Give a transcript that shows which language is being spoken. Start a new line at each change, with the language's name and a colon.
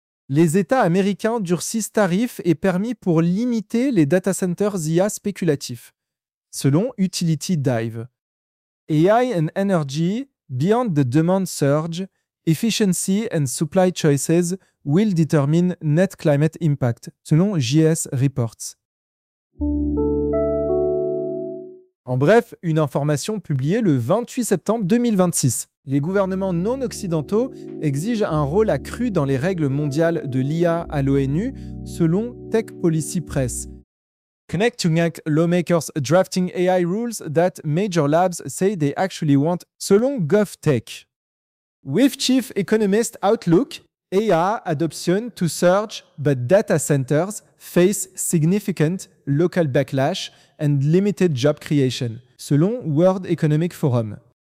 French: Les États américains durcissent tarifs et permis pour limiter les data centers IA spéculatifs, selon Utility Dive.
English: AI and Energy, Beyond the Demand Surge, Efficiency and Supply Choices will determine net climate impact, selon JS Reports.
French: En bref, une information publiée le 28 septembre 2026. Les gouvernements non occidentaux exigent un rôle accru dans les règles mondiales de l'IA à l'ONU, selon Tech Policy Press.
English: Connecting with lawmakers drafting AI rules that major labs say they actually want, selon GovTech. With Chief Economist Outlook, AI adoption to surge, but data centers face significant local backlash and limited job creation, selon World Economic Forum.